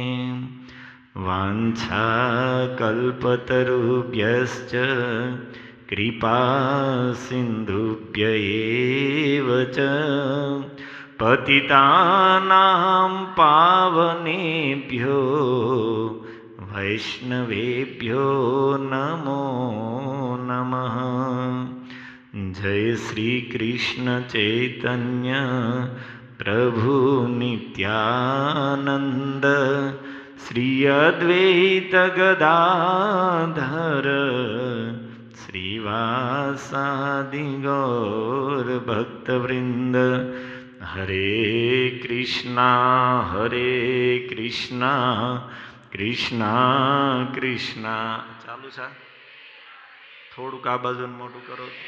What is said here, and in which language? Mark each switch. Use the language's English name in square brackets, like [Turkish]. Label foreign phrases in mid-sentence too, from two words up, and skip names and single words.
[Sanskrit] वाञ्छाकल्पतरुभ्यश्च कृपा सिन्धुभ्य एव च पतितानां पावनेभ्यो वैष्णवेभ्यो नमो नमः। जय श्री कृष्ण चैतन्य प्रभु नित्यानंद श्री अद्वैत गदाधर શ્રીવાસાદિ ગૌર ભક્તવૃંદ. હરે કૃષ્ણ કૃષ્ણ કૃષ્ણ. [Gujarati] ચાલુ છે, થોડુંક આ બાજુ મોટું કરો.